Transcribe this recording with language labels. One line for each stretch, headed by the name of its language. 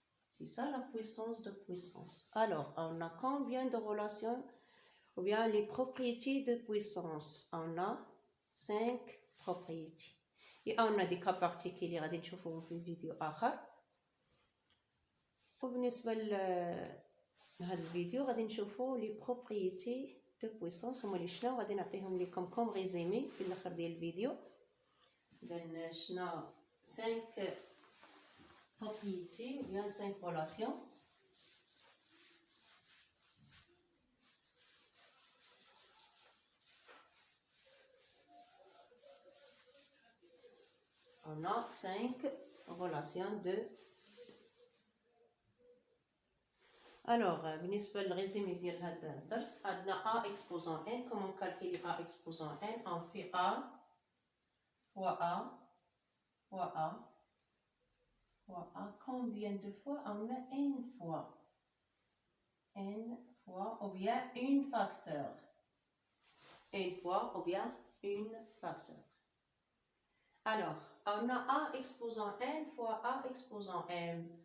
French: C'est ça la puissance de puissance. Alors, on a combien de relations ou bien les propriétés de puissance? On a 5 propriétés. Et on a des cas particuliers
Arabic: غادي نشوفوهم في الفيديو آخر. وبالنسبة لهذا الفيديو غادي نشوفوا لي بروبريتي دو بويسونس هما اللي شنو غادي نعطيهم لكم كوم ريزيمي في الاخر ديال الفيديو. اذا شنا
French: 5 propriétés ou bien 5 relations. On a 5 relations de.
Arabic: Alors, بالنسبة للريزيمي ديال هذا الدرس عندنا
French: A exposant n. Comment calculer A exposant n? On fait A fois A fois A fois A. Combien de fois? On a n fois. N fois ou bien une facteur. N fois ou bien une facteur. Alors, on a A exposant n fois A exposant m.